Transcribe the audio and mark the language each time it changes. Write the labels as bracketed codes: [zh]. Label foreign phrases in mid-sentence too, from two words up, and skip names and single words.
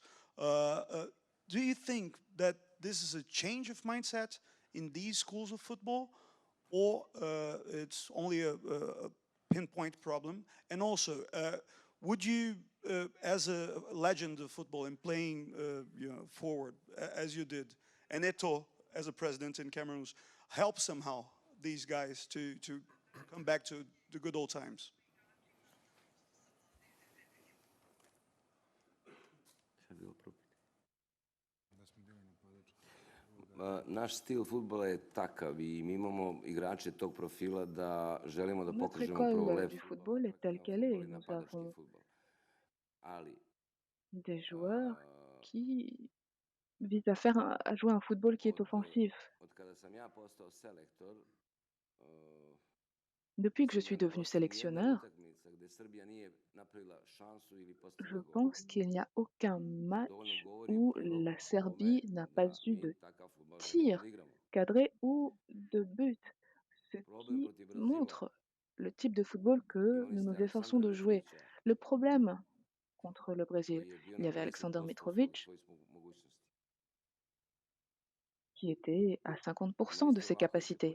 [en] Do you think that this is a change of mindset in these schools of football, or it's only a pinpoint problem? And also, would you, as a legend of football and playing forward as you did, and Eto'o as a president in Cameroon, help somehow these guys to come back to the good old times? [sr] Naš stil fudbala je takav I mi imamo igrače tog profila da želimo da [fr] Notre [sr] pokažemo prvo [fr] école [sr] lepši [fr] du football est telle qu'elle est. Nous avons [sr] ali [fr] des joueurs qui visent à jouer un football qui est offensif. [sr] od kada sam ja postao selektor [fr] Depuis que je suis devenu sélectionneur, [sr] utakmica gde Srbija nije napravila šansu ili postigla [fr] je [sr] gol. [fr] pense qu'il n'y a aucun match où la Serbie n'a pas eu de tir cadré ou de but, ce qui montre le type de football que nous nous efforçons de jouer. Le problème contre le Brésil, il y avait Aleksandar Mitrovic qui était à 50% de ses capacités.